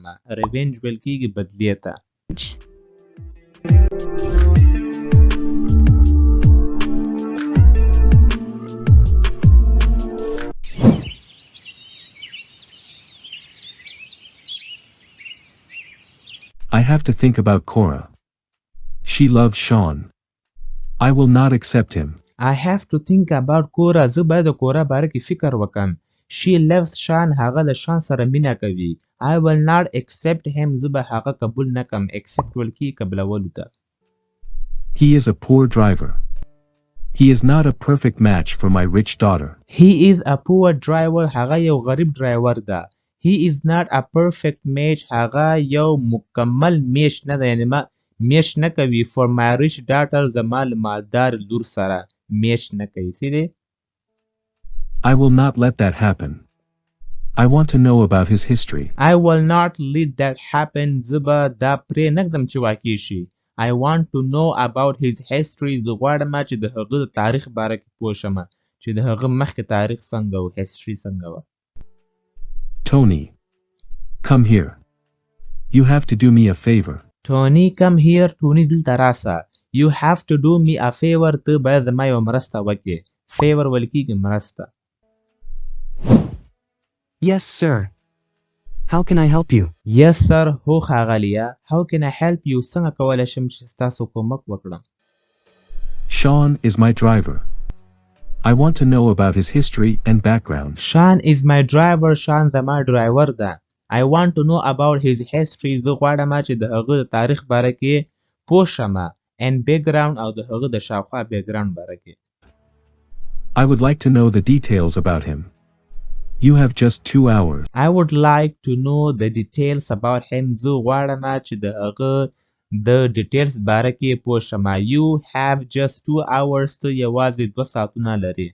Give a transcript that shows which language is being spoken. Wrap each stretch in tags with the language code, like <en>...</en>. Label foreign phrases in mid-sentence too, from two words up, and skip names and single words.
<ps>Revenge ویل کېږي بدلې ته.</ps> <en>I have to think about Cora. She loves Sean. I will not accept him. I have to think about Cora.</en> <ps>زه باید د کورا باره کې فکر وکم.</ps> <en>She loves Sean.</en> <ps>هغه له شان سره مینه کوي.</ps> <en>I will not accept him.</en> <ps>زه به هغه قبول نه کم. Accept ویل کېږي قبلولو ته.</ps> <en>He is a poor driver. He is not a perfect match for my rich daughter. He is a poor driver.</en> <ps>هغه یو غریب ډرایور ده.</ps> <en>He is not a perfect match.</en> <ps>هغه یو مکمل میش نه ده. یعنې میش نه کوي</ps> <en>for my rich daughter.</en> <ps>زما له مالدار لور سره میش نه کوي. څه دی؟</ps> <en>I will not let that happen. I want to know about his history. I will not let that happen.</en> <ps>زه به دا پرې نږدم چې واقع شي.</ps> <en>I want to know about his history.</en> <ps>زه غواړم چې د هغه د تاریخ باره کې پوه شم چې د هغه مخکې تاریخ څنګه و history څنګه و.</ps> <en>Tony. Come here. You have to do me a favor. Tony, come here. Tony</en> <ps>دلته راسه.</ps> <en>You have to do me a favor.</en> <ps>ته باید زما یوه مرسته وکړې. favor ویل کېږي مرسته.</ps> <en>Yes, sir. How can I help you? Yes, sir.</en> <ps>هو ښاغلیه.</ps> <en>How can I help you?</en> <ps>څنګه کولی شم چې ستاسو کومک وکړم؟</ps> <en>Sean is my driver. I want to know about his history and background. Sean is my driver. Sean</en> <ps>زما ډرایور ده.</ps> <en>I want to know about his history.</en> <ps>زه غواړم چې د هغه د تاریخ باره کې پوه شم</ps> <en>and background</en> <ps>او د هغه د شاوخوا background باره کې.</ps> <en>I would like to know the details about him. You have just 2 hours. I would like to know the details about him.</en> <ps>زه غواړم چې د هغه د details باره کې پوه شم.</ps> <en>You have just 2 hours.</en> <ps>ته یوازې 2 ساعتونه لري.</ps>